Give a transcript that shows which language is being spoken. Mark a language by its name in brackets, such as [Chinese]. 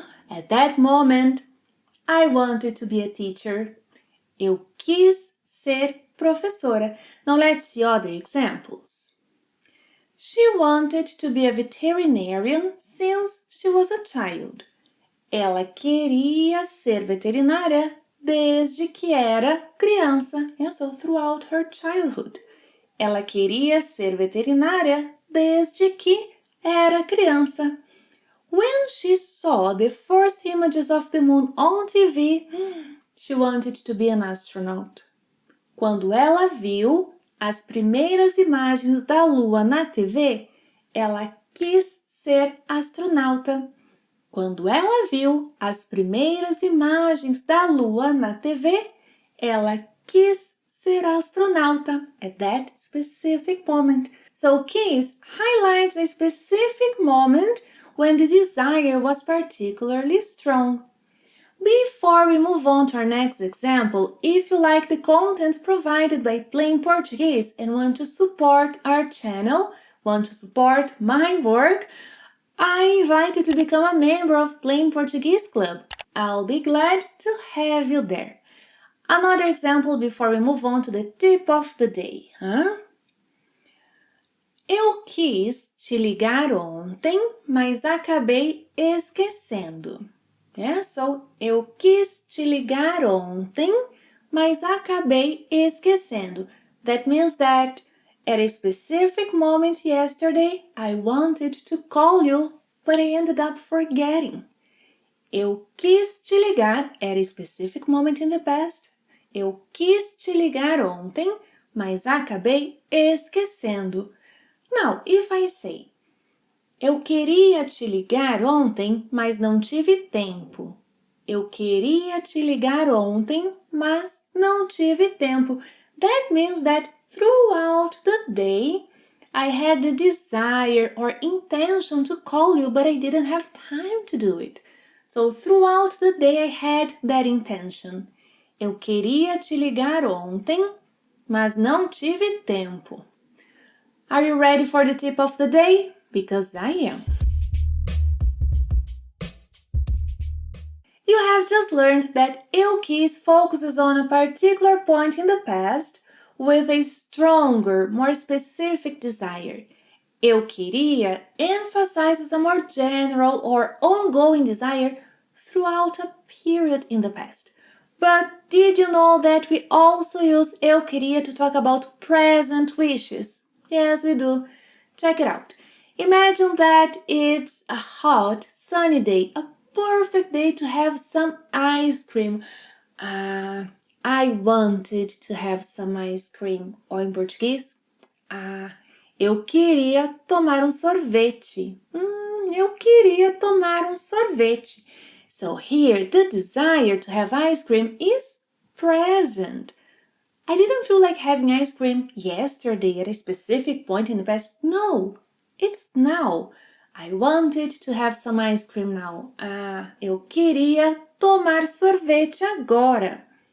[English] At that moment, I wanted to be a teacher. [Portuguese] Eu quis ser professora. [English] Now let's see other examples. She wanted to be a veterinarian since she was a child. [Portuguese] Ela queria ser veterinária desde que era criança. [English] So throughout her childhood. [Portuguese] Ela queria ser veterinária desde que era criança. [English] When she saw the first images of the moon on TV, she wanted to be an astronaut. [Portuguese] Quando ela viu as primeiras imagens da lua na TV, ela quis ser astronauta. Quando ela viu as primeiras imagens da lua na TV, ela quis ser astronauta [English] at that specific moment. So quis highlights a specific moment when the desire was particularly strong. Before we move on to our next example, if you like the content provided by Plain Portuguese and want to support our channel, want to support my work, I invite you to become a member of Plain Portuguese Club. I'll be glad to have you there. Another example before we move on to the tip of the day. [Portuguese] Eu quis te ligar ontem, mas acabei esquecendo. So, eu quis te ligar ontem, mas acabei esquecendo. [English] That means that at a specific moment yesterday, I wanted to call you, but I ended up forgetting. [Portuguese] Eu quis te ligar [English] at a specific moment in the past. [Portuguese] Eu quis te ligar ontem, mas acabei esquecendo. [English] Now, if I say, [Portuguese] eu queria te ligar ontem, mas não tive tempo. Eu queria te ligar ontem, mas não tive tempo. [English] That means that throughout the day, I had the desire or intention to call you, but I didn't have time to do it. So throughout the day, I had that intention. Eu queria te ligar ontem, mas não tive tempo. Are you ready for the tip of the day? Because I am. You have just learned that eu quis focuses on a particular point in the past with a stronger, more specific desire. Eu queria emphasizes a more general or ongoing desire throughout a period in the past. But did you know that we also use eu queria to talk about present wishes? Yes, we do. Check it out. Imagine that it's a hot, sunny day, a perfect day to have some ice cream. I wanted to have some ice cream. [Portuguese] Ou em português, eu queria tomar um sorvete. Eu queria tomar um sorvete. [English] So here, the desire to have ice cream is present. I didn't feel like having ice cream yesterday at a specific point in the past. No, it's now. I wanted to have some ice cream now. [Portuguese] Eu queria tomar sorvete agora.